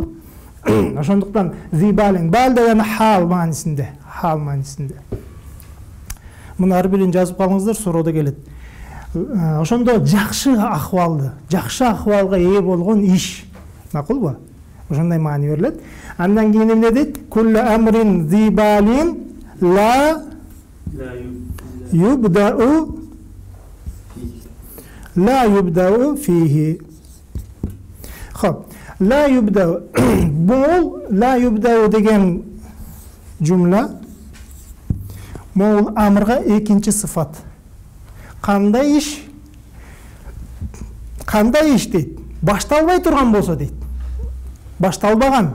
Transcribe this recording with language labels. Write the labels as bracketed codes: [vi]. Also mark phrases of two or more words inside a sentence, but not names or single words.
[ky] Ошондуктан зибалин бал деген хал маанисинде, хал маанисинде. Муну ар бирин жазып калыңыздар, суроода келет. Ошондо жакшы акыбалды, жакшы акыбалга ээ болгон иш. Макулбу? Ошондой маани берилет. Андан кийин эмне дейт? [ar] كل أمر ذي بال لا يبدأ فيه. هوب. لا يبدأ. [ky] Бул [ar] لا يبدأ [ky] деген жумла могул амрга экинчи сыфат. Кандай иш? Кандай иш дейт? Башталбай турган болсо дейт. Башталбаган.